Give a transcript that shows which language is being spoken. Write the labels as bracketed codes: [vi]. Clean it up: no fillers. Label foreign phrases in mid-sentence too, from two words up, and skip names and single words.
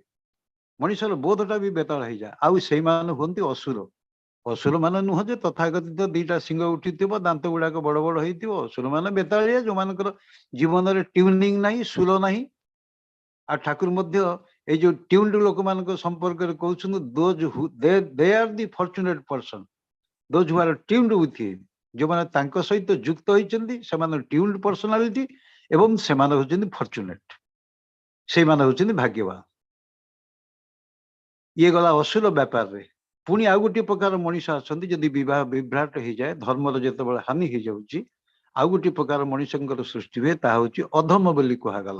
[or] ମଣିଷର ବୋଧଟା ବି ବେତାଳ ହେଇଯାଏ। ଆଉ ସେଇମାନେ ହୁଅନ୍ତି ଅସୁର। ଅସୁର ମାନେ ନୁହଁ ଯେ ତଥାକଥିତ 2ଟା ଶିଙ୍ଗ ଉଠିଥିବ, ଦାନ୍ତ ଗୁଡାକ ବଡ ବଡ ହେଇଥିବ। ଅସୁର ମାନେ ବେତାଳିଆ, ଯୋଉମାନଙ୍କର ଜୀବନରେ ଟ୍ୟୁନିଂ ନାହିଁ, ସୁର ନାହିଁ। ଆଉ ଠାକୁର ମଧ୍ୟ ଏଇ ଯୋଉ ଟ୍ୟୁନ୍ଡ ଲୋକମାନଙ୍କ ସମ୍ପର୍କରେ କହୁଛନ୍ତି, [en] they are the fortunate person, those who are tuned with him। [or] ଯୋଉମାନେ ତାଙ୍କ ସହିତ ଯୁକ୍ତ ହେଇଛନ୍ତି ସେମାନେ [en] tuned personality, [or] ଏବଂ ସେମାନେ ହଉଛନ୍ତି ଫର୍ଚୁନେଟ୍, ସେଇମାନେ ହଉଛନ୍ତି ଭାଗ୍ୟବାନ। ଇଏ ଗଲା ଅସୁର ବ୍ୟାପାରରେ। ପୁଣି ଆଉ ଗୋଟିଏ ପ୍ରକାର ମଣିଷ ଆସନ୍ତି, ଯଦି ବିବାହ ବିଭ୍ରାଟ ହେଇଯାଏ, ଧର୍ମର ଯେତେବେଳେ ହାନି ହେଇଯାଉଛି, ଆଉ ଗୋଟିଏ ପ୍ରକାର ମଣିଷଙ୍କର ସୃଷ୍ଟି ହୁଏ, ତାହା ହଉଛି ଅଧମ ବୋଲି କୁହାଗଲା।